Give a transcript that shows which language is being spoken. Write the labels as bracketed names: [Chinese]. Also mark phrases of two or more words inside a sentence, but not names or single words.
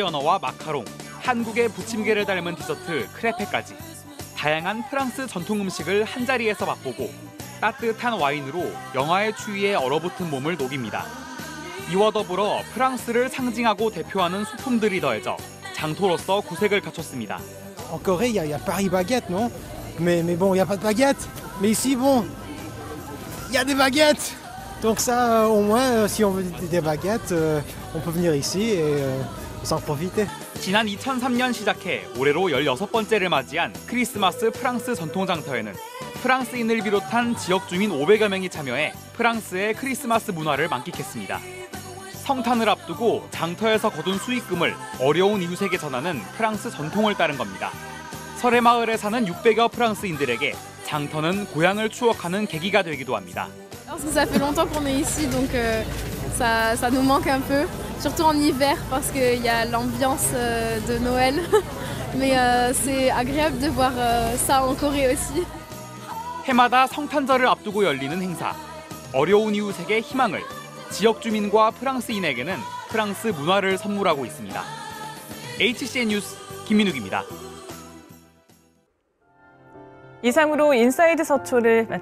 [Korean] 연어와 마카롱, 한국의 부침개를 닮은 디저트 크레페까지 다양한 프랑스 전통 음식을 한자리에서 맛보고 따뜻한 와인으로 영화의 추위에 얼어붙은 몸을 녹입니다. 이와 더불어 프랑스를 상징하고 대표하는 소품들이 더해져 장터로서 구색을 갖췄습니다. [French] En Corée, il y a Paris baguette, non? Mais bon, il y a pas de baguette. Mais ici, bon, il y a des baguettes. Donc ça, au moins, si on veut des baguettes, on peut venir ici et s'en profiter. [Korean] 지난 2003년 시작해 올해로 16번째를 맞이한 크리스마스 프랑스 전통장터에는 프랑스인을 비롯한 지역 주민 500여 명이 참여해 프랑스의 크리스마스 문화를 만끽했습니다. 성탄을 앞두고 장터에서 거둔 수익금을 어려운 이웃에게 전하는 프랑스 전통을 따른 겁니다. 설해마을에 사는 600여 프랑스인들에게 장터는 고향을 추억하는 계기가 되기도 합니다. [French] Parce que ça fait longtemps qu'on est ici, donc ça nous manque un peu, surtout en hiver parce qu'il y a l'ambiance de Noël. Mais c'est agréable de voir ça en Corée aussi. [Korean] 해마다 성탄절을 앞두고 열리는 행사. 어려운 이웃에게 희망을, 지역 주민과 프랑스인에게는 프랑스 문화를 선물하고 있습니다. HCN 뉴스 김민욱입니다. 이상으로 인사이드 서초를 마칩니다.